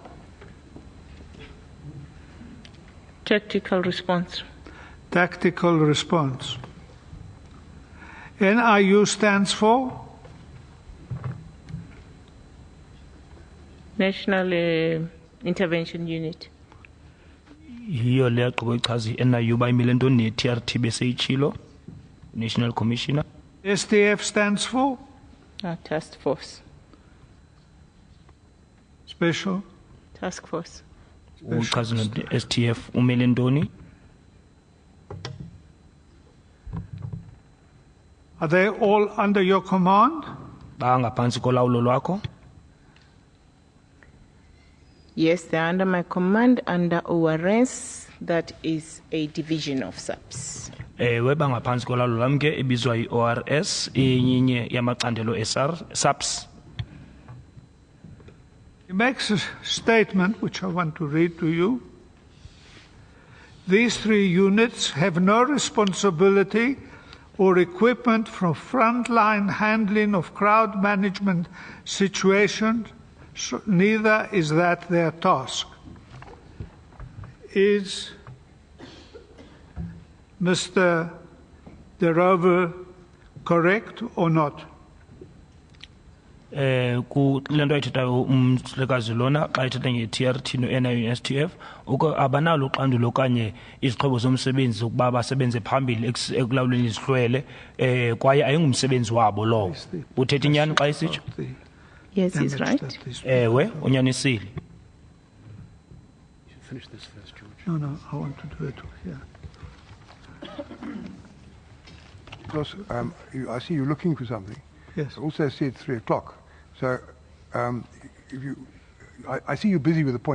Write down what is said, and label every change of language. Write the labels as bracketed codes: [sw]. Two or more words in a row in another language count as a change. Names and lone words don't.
[en] Tactical response. Tactical response. NIU stands for? National Intervention Unit. [xh] Yiyo le yagqiba ichaza i-NIU bayimile ntoni ne-TRT beseyitshilo, [en] National Commissioner. STF stands for? Task Force. Special? Task Force. [xh] Uchaza STF umele ntoni. [en] Are they all under your command? [xh] Bangaphansi kolawulo lwakho. [en] Yes, they're under my command, under ORS, that is a division of SAPS. [xh] Ewe bangaphansi kolawulo lwam ke ibizwa i-ORS, inye yamacandelo SAPS. [en] He makes a statement which I want to read to you. These three units have no responsibility or equipment for frontline handling of crowd management situations, so neither is that their task. Is Mr. De Rover correct or not? [xh] Ku lento ayithethayo umhlekazi lona xa ithetha nge-TRT no-NIU STF abanalo uxandulo okanye izixhobo zomsebenzi ukuba basebenze phambili ekulawuleni izihlwele kwaye ayingumsebenzi wabo lowo. Uthetha inyani xa isitsho? [en] Yes, he's right. [xh] Ewe unyanisile. [en] Finish this first, George. No, I want to do it here. Because, I see you're looking for something. Yes. I also said 3 o'clock. So, if you, I see you're busy with the point.